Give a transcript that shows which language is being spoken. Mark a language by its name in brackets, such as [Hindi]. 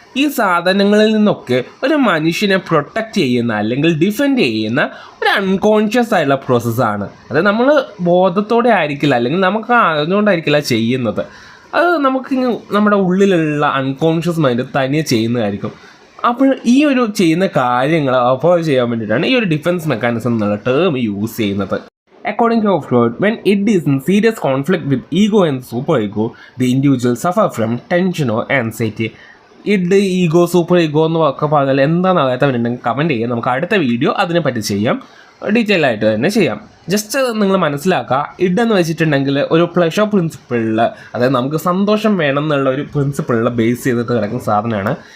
[Malayalam] ഈ സാധനങ്ങളിൽ നിന്നൊക്കെ ഒരു മനുഷ്യനെ പ്രൊട്ടക്റ്റ് ചെയ്യുന്ന അല്ലെങ്കിൽ ഡിഫെൻഡ് ചെയ്യുന്ന ഒരു അൺകോൺഷ്യസ് ആയിട്ടുള്ള പ്രോസസ്സാണ്. അത് നമ്മൾ ബോധത്തോടെ ആയിരിക്കില്ല അല്ലെങ്കിൽ നമുക്ക് അറിഞ്ഞുകൊണ്ടായിരിക്കില്ല ചെയ്യുന്നത്. അത് നമുക്ക് നമ്മുടെ ഉള്ളിലുള്ള അൺകോൺഷ്യസ് മൈൻഡ് തനിയെ ചെയ്യുന്നതായിരിക്കും. അപ്പോൾ ഈ ഒരു ചെയ്യുന്ന കാര്യങ്ങൾ അവോയ്ഡ് ചെയ്യാൻ വേണ്ടിയിട്ടാണ് ഈ ഒരു ഡിഫൻസ് മെക്കാനിസം എന്നുള്ള ടേം യൂസ് ചെയ്യുന്നത്. [English] According to Freud, when it is in serious conflict with ego and superego, the individual suffer from tension or anxiety. [Malayalam] Id, ego, super ego എന്നൊക്കെ പറഞ്ഞാൽ എന്താണെന്ന് അറിയാത്തവരുണ്ടെങ്കിൽ കമൻറ്റ് ചെയ്യാം. നമുക്ക് അടുത്ത വീഡിയോ അതിനെപ്പറ്റി ചെയ്യാം, ഡീറ്റെയിൽ ആയിട്ട് തന്നെ ചെയ്യാം. ജസ്റ്റ് നിങ്ങൾ മനസ്സിലാക്കുക, ഇഡെന്ന് വെച്ചിട്ടുണ്ടെങ്കിൽ ഒരു പ്ലഷർ പ്രിൻസിപ്പിളിൽ, അതായത് നമുക്ക് സന്തോഷം വേണം എന്നുള്ള ഒരു പ്രിൻസിപ്പിളിൽ ബേസ് ചെയ്തിട്ട് കിടക്കുന്ന സാധനമാണ്.